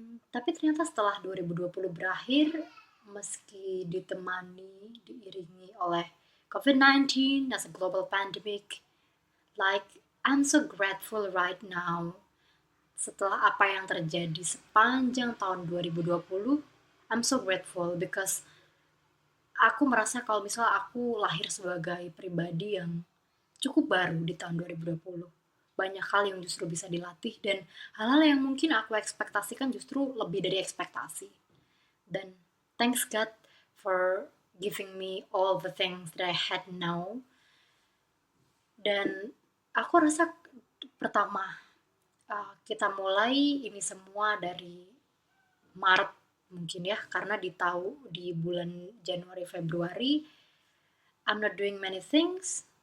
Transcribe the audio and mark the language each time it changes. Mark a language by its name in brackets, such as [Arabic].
[Indonesian] Tapi ternyata setelah 2020 berakhir, meski diiringi oleh COVID-19 [English] as a global pandemic, like I'm so grateful right now [Indonesian] setelah apa yang terjadi sepanjang tahun 2020, [English] I'm so grateful because [Indonesian] aku merasa kalau misalnya aku lahir sebagai pribadi yang cukup baru di tahun 2020. Banyak hal yang justru bisa dilatih dan hal-hal yang mungkin aku ekspektasikan justru lebih dari ekspektasi. Dan [English] thanks God for giving me all the things that I had now. [Indonesian] Dan aku rasa pertama kita mulai ini semua dari Maret mungkin ya, karena di bulan Januari Februari [English] I'm not doing many things.